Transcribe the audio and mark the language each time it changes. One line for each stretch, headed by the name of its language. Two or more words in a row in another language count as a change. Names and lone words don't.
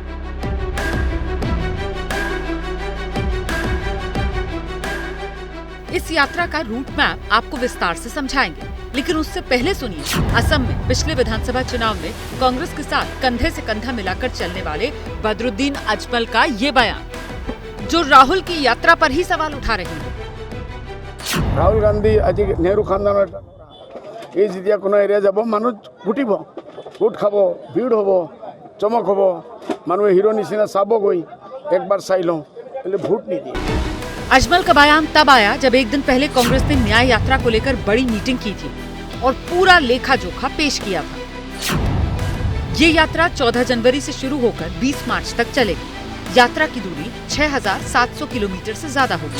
Hindi: इस यात्रा का रूट मैप आपको विस्तार से समझाएंगे, लेकिन उससे पहले सुनिए असम में पिछले विधानसभा चुनाव में कांग्रेस के साथ कंधे से कंधा मिलाकर चलने वाले बदरुद्दीन अजमल का ये बयान, जो राहुल की यात्रा पर ही सवाल उठा रहे हैं। राहुल गांधी आज नेहरू खानदान
Assamese: এই যেতিয়া কোনো এৰিয়া যাব মানুহ ফুটিব, ফুট খাব, ভিড় হ'ব, চমক হ'ব, মানুহে হিৰো নিচিনা চাবগৈ, একবাৰ চাই লওঁ એટલે ভোট নিদিয়ে।
Hindi: अजमल का बयान तब आया जब एक दिन पहले कांग्रेस ने न्याय यात्रा को लेकर बड़ी मीटिंग की थी और पूरा लेखा जोखा पेश किया था। ये यात्रा 14 जनवरी से शुरू होकर 20 मार्च तक चलेगी। यात्रा की दूरी 6,700 किलोमीटर से ज्यादा होगी।